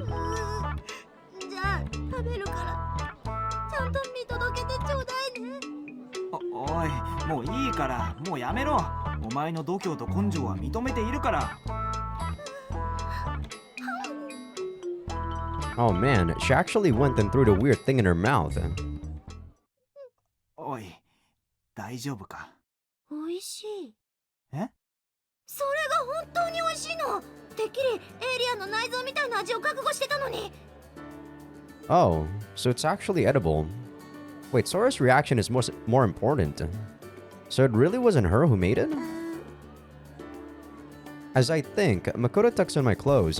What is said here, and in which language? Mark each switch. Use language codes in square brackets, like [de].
[ja] じゃあ食べるからちゃんと見届けてちょうだいね。おい、もういいから、もうやめろ。お前の度胸と根性は認めているから。 [en] Oh man, she actually went and threw the weird thing in her mouth. [ja] おい、大丈夫か。美味しい。え？それが本当に美味しいの。てっきりエイリアンの内臓みたいな味を覚悟してたのに。 [en] Oh, so it's actually edible. Wait, Sora's reaction is more important. So it really wasn't her who made it? As I think, Makoto tucks on my clothes.